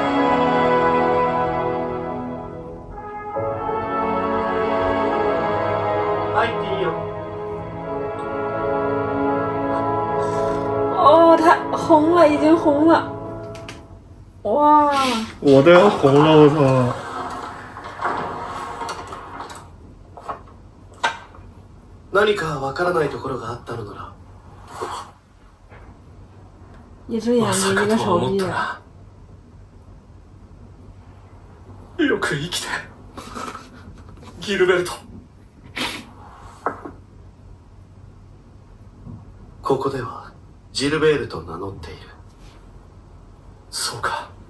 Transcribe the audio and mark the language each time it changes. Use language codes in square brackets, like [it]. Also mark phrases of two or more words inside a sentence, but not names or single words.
[ja] 入っていいよ。 [zh] 哦，他红了，已经红了。哇！我都要红了，我操！ [ja] 何かわからないところがあったのなら。 [zh] 一只眼睛，一个手臂。 [ja] よく生きて、ギルベルト。ここではジルベールと名乗っている。そうか。